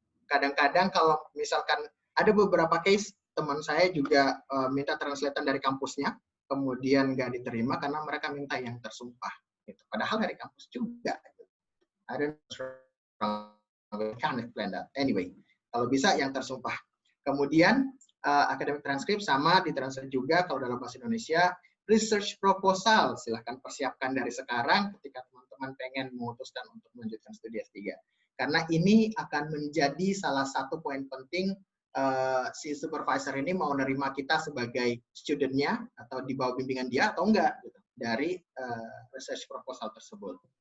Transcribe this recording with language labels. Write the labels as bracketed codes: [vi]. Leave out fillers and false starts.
[id] kadang-kadang kalau misalkan ada beberapa case teman saya juga minta translator dari kampusnya, kemudian nggak diterima karena mereka minta yang tersumpah. Gitu. Padahal dari kampus juga. [en] I don't know, can't explain that. [id] Anyway, kalau bisa yang tersumpah. Kemudian academic transcript sama ditranslate juga kalau dalam bahasa Indonesia. Research proposal silahkan persiapkan dari sekarang ketika teman-teman pengen memutuskan untuk melanjutkan studi S3. Karena ini akan menjadi salah satu poin penting si supervisor ini mau nerima kita sebagai student-nya atau di bawah bimbingan dia atau enggak gitu, dari research proposal tersebut.